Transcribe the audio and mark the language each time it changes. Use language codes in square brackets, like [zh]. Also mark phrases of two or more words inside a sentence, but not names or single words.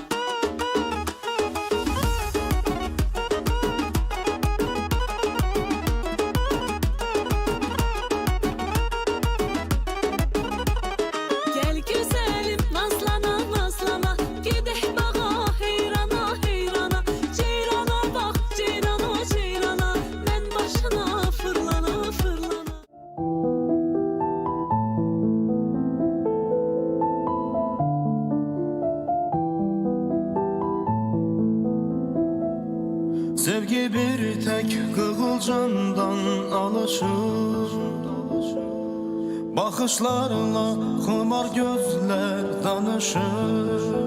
[az] Gəl gözəlim nazlana nazlana, gedək bağa heyrana heyrana, ceyrana bax ceyrana ceyrana, mən başına fırlana fırlana. [tr] Sevgi bir tek kıvılcımdan alışır, bakışlarla xumar gözler danışır.